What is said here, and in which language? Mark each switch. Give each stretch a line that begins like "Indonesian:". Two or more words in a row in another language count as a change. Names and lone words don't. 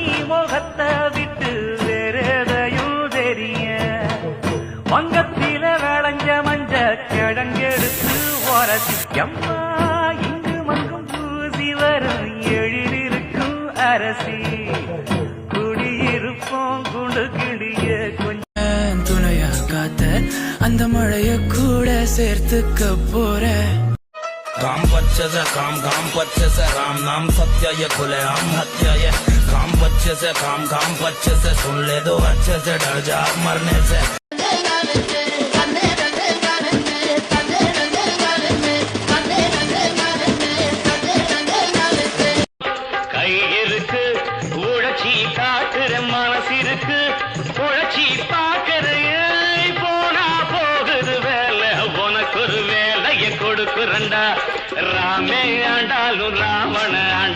Tamil: முகத்தை விட்டு வேறெதையும் தெரிய வங்கத்தில விளைஞ்ச மஞ்ச கிழங்கெடுத்து உரசி எம்மா இங்கு மங்கும் பூசி வரும் எழிலிருக்கும் அரசி குடியிருப்போம் குண்டு கிளிய கொஞ்சம் துணையா காத்த அந்த மழைய கூட சேர்த்துக்க போற.
Hindi: काम बच्चे से काम बच्चे से राम नाम सत्य ये खुले आम हत्या ये काम बच्चे से काम बच्चे से सुन ले दो अच्छे से डर जा मरने से.
Tamil: கை இருக்கு உழைச்சி காட்டுற மனசு இருக்கு உழைச்சி பாக்குற போனா போகுது வேலை உனக்கு ஒரு வேலையை கொடுக்குறண்டா ராமே ஆண்டாலும் ராவண ஆண்ட